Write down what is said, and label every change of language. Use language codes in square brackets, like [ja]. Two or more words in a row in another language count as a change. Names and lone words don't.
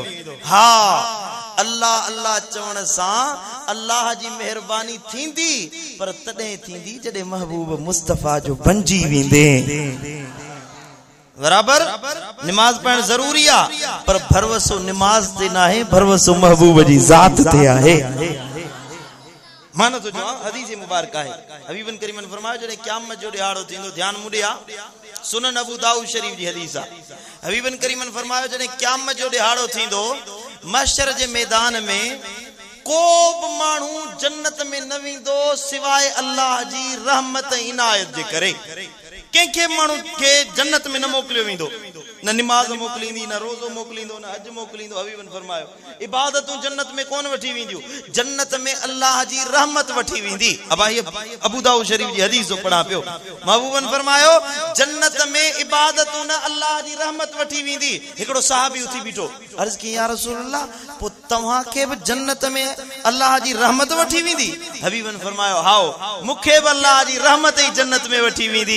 [sd] हा, अल्लाह अल्लाह चवण सां अल्लाह जी मेहरबानी थींदी, पर तॾहिं थींदी जॾहिं महबूब मुस्तफ़ा जो बणजी वेंदे। बराबर निमाज पढ़ण ज़रूरी आहे, पर भरवसो निमाज ते न आहे, भरवसो महबूब जी ज़ात ते आहे। मानो तो जो हदीस मुबारक है, हबीबन करीमन फरमायो जॾहिं क़यामत जो ॾिहाड़ो थींदो, ध्यान मुड़िया सुनन अबू दाऊद शरीफ जी हदीस आहे। हबीबन करीमन फरमायो जॾहिं क़यामत जो ॾिहाड़ो थींदो, महशर जे मैदान में को बि माण्हू जन्नत में न वेंदो सिवाय अल्लाह जी रहमत इनायत जे करे। कंहिंखे माण्हू खे जन्नत में न मोकिलियो वेंदो, न निमाज़ मोकिलींदी, न रोज़ो मोकिलींदो, न हज मोकिलींदो। हबीबन फरमायो इबादतूं जन्नत में कोन वठी वेंदियूं, जन्नत में अल्लाह जी रहमत वठी वेंदी। अब अबू दाऊद शरीफ जी हदीस जो पढ़ा पियो। महबूबन फरमायो जन्नत में इबादतूं न अल्लाह जी रहमत वठी वेंदी। हिकिड़ो साहबी उथी बीठो, अर्ज़ की [ar] يا رسول الله [sd] पोइ तव्हांखे बि जन्नत में अल्लाह जी रहमत वठी वेंदी? हबीबन फरमायो हाओ, मूंखे बि अल्लाह जी रहमत ई जन्नत में वठी वेंदी।